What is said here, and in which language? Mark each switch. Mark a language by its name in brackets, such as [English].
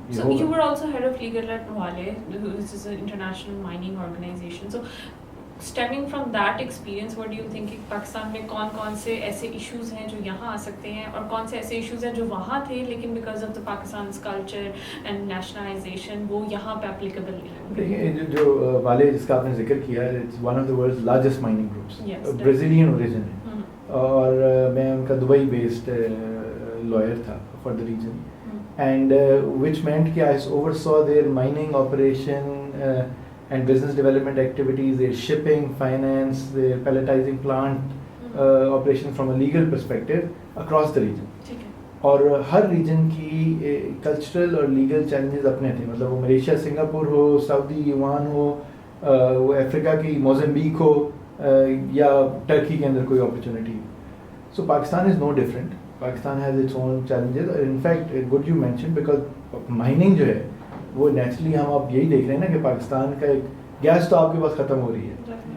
[English] So you were also head of legal at Noale, which is an international mining organization. So stemming from that experience, what do you think [Urdu] کہ پاکستان میں کون سے ایسے issues ہیں جو یہاں آ سکتے ہیں اور کون سے ایسے ایشوز ہیں جو وہاں تھے لیکن [English] because of the پاکستان's culture and nationalization [Urdu] وہ یہاں پہ [English] applicable [Urdu] نہیں ہوں گے؟ دیکھیں جو والے جس کا آپ نے ذکر کیا ہے [English] it's one of the world's largest mining groups. Yes, Brazilian origin ہے [Urdu] اور میں ان کا دبئی بیسڈ [English] lawyer تھا for the region and which meant کہ I oversaw their mining operation and business development activities, their shipping, finance, their pelletizing plant operation from a legal perspective across the region. [Urdu] اور ہر region کی cultural اور legal challenges اپنے تھے. مطلب وہ Malaysia Singapore ہو, سعودی یوان ہو, وہ افریقہ کی موزمبیک ہو یا ٹرکی کے اندر کوئی opportunity. [English] So Pakistan is no different. Pakistan has its own challenges. In fact good you mention because [Urdu] mining جو ہے وہ نیچرلی ہم آپ یہی دیکھ رہے ہیں نا کہ پاکستان کا ایک گیس تو آپ کے پاس ختم ہو رہی ہے.